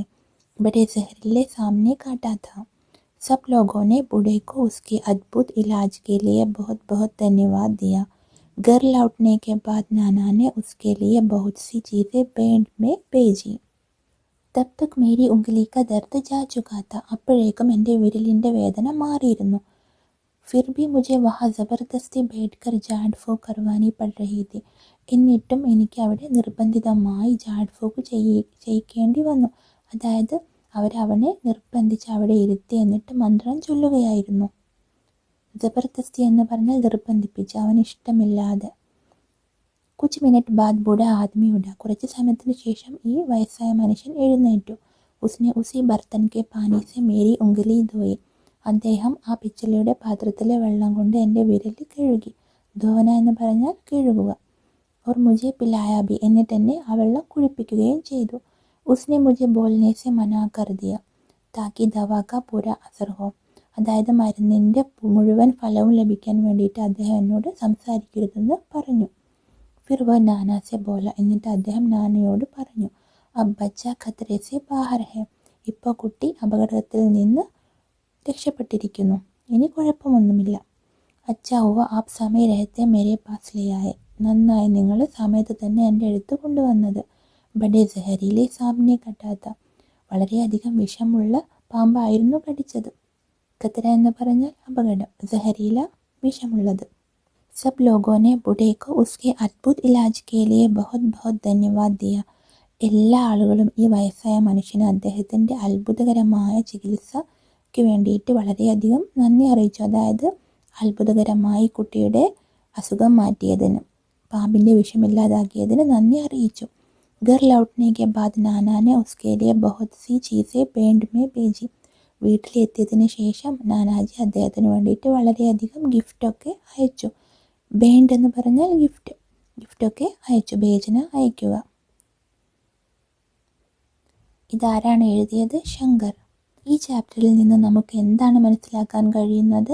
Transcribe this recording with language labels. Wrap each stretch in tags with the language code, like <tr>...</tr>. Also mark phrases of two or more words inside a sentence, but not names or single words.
<hi>बड़े जहरीले सांप ने काटा था. सब लोगों ने बूढ़े को उसके अद्भुत इलाज के लिए बहुत बहुत धन्यवाद दिया. घर लौटने के बाद नाना ने उसके लिए बहुत सी चीज़ें बैंड में भेजी. तब तक मेरी उंगली का दर्द जा चुका था.</hi> <ml>അപ്പോഴേക്കും എൻ്റെ വിരലിൻ്റെ വേദന മാറിയിരുന്നു.</ml> <hi>फिर भी मुझे वहाँ ज़बरदस्ती बैठकर झाड़ फूँक करवानी पड़ रही थी.</hi> <ml>എന്നിട്ടും എനിക്ക് അവിടെ നിർബന്ധിതമായി</ml> <hi>झाड़ फूँक</hi> <ml>ചെയ്യിക്കേണ്ടി വന്നു. അതായത് അവരവനെ നിർബന്ധിച്ച് അവിടെ ഇരുത്തി എന്നിട്ട് മന്ത്രം ചൊല്ലുകയായിരുന്നു. ജബർദസ്തി എന്ന് പറഞ്ഞാൽ നിർബന്ധിപ്പിച്ച്, അവന് ഇഷ്ടമില്ലാതെ.</ml> <hi>कुछ मिनट बाद बूढ़ा आदमी उठा.</hi> <ml>കുറച്ച് സമയത്തിന് ശേഷം ഈ വയസ്സായ മനുഷ്യൻ എഴുന്നേറ്റു.</ml> <hi>उसने उसी बर्तन के पानी से मेरी उंगली धोई.</hi> <ml>അദ്ദേഹം ആ പിച്ചളയുടെ പാത്രത്തിലെ വെള്ളം കൊണ്ട് എൻ്റെ വിരൽ കഴുകി. ധോന എന്ന് പറഞ്ഞാൽ കഴുകുക.</ml> <hi>और मुझे पिलाया भी.</hi> <ml>എന്നിട്ട് എന്നെ ആ വെള്ളം കുടിപ്പിക്കുകയും ചെയ്തു.</ml> <hi>उसने मुझे बोलने से मना कर दिया ताकि दवा का पूरा असर हो.</hi> <ml>അതായത് മരുന്നിൻ്റെ മുഴുവൻ ഫലവും ലഭിക്കാൻ വേണ്ടിയിട്ട് അദ്ദേഹം എന്നോട് സംസാരിക്കരുതെന്ന് പറഞ്ഞു.</ml> <hi>फिर वह नाना से बोला.</hi> <ml>എന്നിട്ട് അദ്ദേഹം നാനയോട് പറഞ്ഞു,</ml> <hi>अब बच्चा खतरे से बाहर है.</hi> <ml>ഇപ്പോൾ കുട്ടി അപകടത്തിൽ നിന്ന് രക്ഷപ്പെട്ടിരിക്കുന്നു, ഇനി കുഴപ്പമൊന്നുമില്ല.</ml> <hi>अच्छा हुआ आप समय रहते मेरे पास ले आए.</hi> <ml>നന്നായി നിങ്ങൾ സമയത്ത് തന്നെ എൻ്റെ അടുത്ത് കൊണ്ടുവന്നത്.</ml> <hi>बड़े जहरीले साँप ने काटा था.</hi> <ml>വളരെയധികം വിഷമുള്ള പാമ്പായിരുന്നു കടിച്ചത്. ഖത്തര എന്ന് പറഞ്ഞാൽ അപകടം, ജഹരീല വിഷമുള്ളത്.</ml> <hi>सब लोगों ने बूढ़े को उसके अद्भुत इलाज के लिए बहुत बहुत धन्यवाद दिया.</hi> <ml>എല്ലാ ആളുകളും ഈ വയസ്സായ മനുഷ്യന് അദ്ദേഹത്തിൻ്റെ അത്ഭുതകരമായ ചികിത്സയ്ക്ക് വേണ്ടിയിട്ട് വളരെയധികം നന്ദി അറിയിച്ചു. അതായത് അത്ഭുതകരമായി കുട്ടിയുടെ അസുഖം മാറ്റിയതിന്, പാമ്പിൻ്റെ വിഷമില്ലാതാക്കിയതിന് നന്ദി അറിയിച്ചു.</ml> <hi>घर लौटने के बाद नाना ने उसके लिए बहुत सी चीज़ें बैंड में भेजी.</hi> <ml>വീട്ടിലെത്തിയതിന് ശേഷം നാനാജി അദ്ദേഹത്തിന് വേണ്ടിയിട്ട് വളരെയധികം ഗിഫ്റ്റൊക്കെ അയച്ചു. ബാൻഡ് എന്ന് പറഞ്ഞാൽ ഗിഫ്റ്റൊക്കെ അയച്ചു. ഭേജന അയക്കുക. ഇതാരാണ് എഴുതിയത്? ശങ്കർ. ഈ ചാപ്റ്ററിൽ നിന്ന് നമുക്ക് എന്താണ് മനസ്സിലാക്കാൻ കഴിയുന്നത്?</ml>